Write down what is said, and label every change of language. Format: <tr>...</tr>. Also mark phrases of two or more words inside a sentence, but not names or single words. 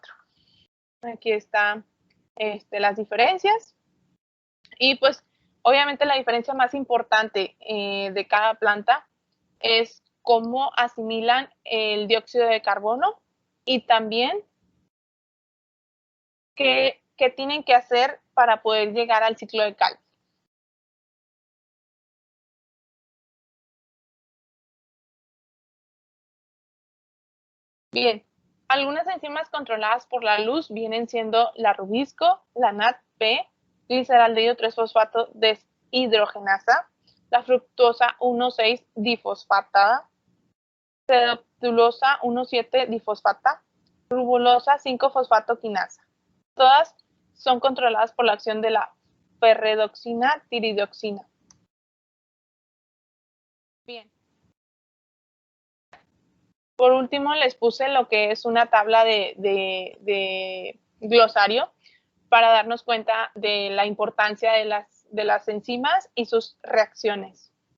<es>Aquí están las diferencias y pues obviamente la diferencia más importante de cada planta es cómo asimilan el dióxido de carbono y también qué tienen que hacer para poder llegar al ciclo de Calvin. Bien, algunas enzimas controladas por la luz vienen siendo la rubisco, la NADP, gliceraldehído 3-fosfato deshidrogenasa, la fructosa 1,6 difosfatada, sedatulosa 1,7 difosfata, rubulosa 5-fosfato quinasa. Todas son controladas por la acción de la ferredoxina tiridoxina. Bien. Por último, les puse lo que es una tabla de glosario para darnos cuenta de la importancia de las enzimas y sus reacciones.</es>